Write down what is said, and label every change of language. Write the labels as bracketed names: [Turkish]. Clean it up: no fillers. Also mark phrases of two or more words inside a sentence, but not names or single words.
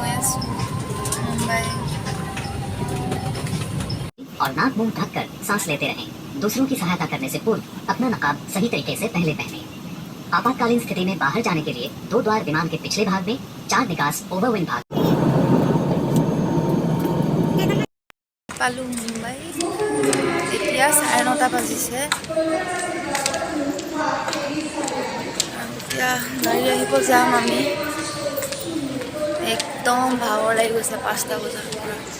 [Hindi] मुंबई और नाक मुंह ढककर सांस लेते रहें। दूसरों की सहायता करने से पूर्व अपना नकाब सही तरीके से पहले पहने। आपातकालीन स्थिति में बाहर जाने के लिए 2 द्वार विमान के पिछले भाग में, 4 निकास ओवरविंग भाग। [Assamese] পালোঁ মুম্বাই। এতিয়া 9:30 বাজিছে। এতিয়া গাড়ী আহিব যাম আমি। একদম ভাগৰ লাগি গৈছে 5টা বজাৰ পৰা।